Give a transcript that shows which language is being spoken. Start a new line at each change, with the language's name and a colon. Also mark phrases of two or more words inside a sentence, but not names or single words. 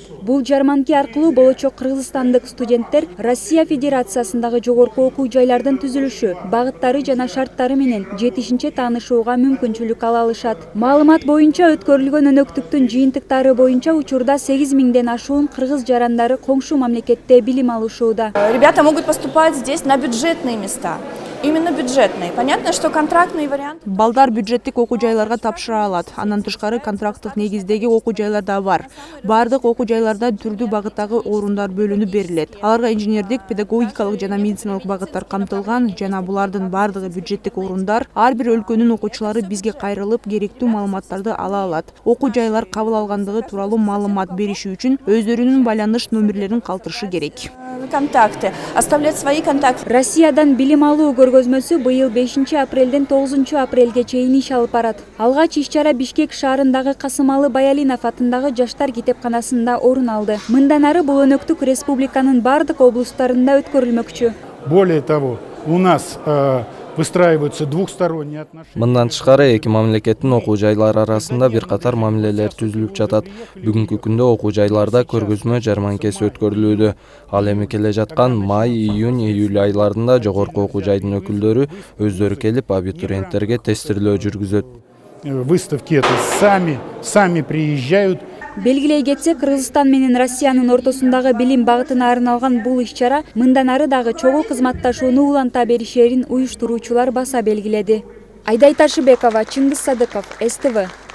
Kyrgyz: Бул жарманки аркылуу болочок кыргызстандык студенттер Россия Федерациясындагы жогорку окуу жайлардын түзүлүшү, багыттары жана шарттары менен жетишинче таанышууга мүмкүнчүлүк ала алышат. Маалымат боюнча өткөрүлгөн өнөктүктүн жыйынтыктары боюнча учурда 8000ден ашуун кыргыз жарандары коңшу мамлекетте билим алышууда.
Russian: Ребята могут поступать здесь на бюджетные места. Именно бюджетные. Понятно, что контрактный вариант.
Kyrgyz: Балдар бюджеттик окуу жайларга тапшыра алат. Андан тышкары контракттык негиздеги окуу жайлар да бар. Бардык окуу жайларда түрдүү багыттагы орундар бөлүнүп берилет. Аларга инженердик, педагогикалык жана медициналык багыттар камтылган жана булардын бардыгы бюджеттик орундар. Ар бир өлкөнүн окуучулары бизге кайрылып, керектүү маалыматтарды ала алат. Окуу жайлар кабыл алгандыгы тууралуу маалымат бериши үчүн өздөрүнүн байланыш номерлерин калтырышы керек.
Russian: Контакты. Оставлять свои контакты.
Kyrgyz: Россиядан билим алуу көргөзмөсү быйыл 5 апрелден 9 апрелге чейин иш алып барат. Алгач иш-чара Бишкек шаарындагы Касымалы Баялинов атындагы жаштар китепканасында орун алды. Мындан ары бул өнөктүк республиканын бардык облустарында өткөрүлмөкчү.
Russian: Более того, у нас выстраиваются двухсторонние отношения.
Kyrgyz: Мындан тышкары эки мамлекеттин окуу жайлары арасында бир катар мамилелер түзүлүп жатат. Бүгүнкү күндө окуу жайларда көргөзмө жарманкеси өткөрүлүүдө. Ал эми келе жаткан май, июнь, июль айларында жогорку окуу жайдын өкүлдөрү өздөрү келип абитуриенттерге тестирлөө жүргүзөт.
Russian: Выставки это сами приезжают.
Kyrgyz: Белгилей кетсек, Кыргызстан менен Россиянын ортосундагы билим багытына арналган бул иш-чара мындан ары дагы чогуу кызматташууну уланта беришерин уюштуруучулар баса белгиледи. Айдай Ташыбекова, Чыңгыз Садыков, СТВ.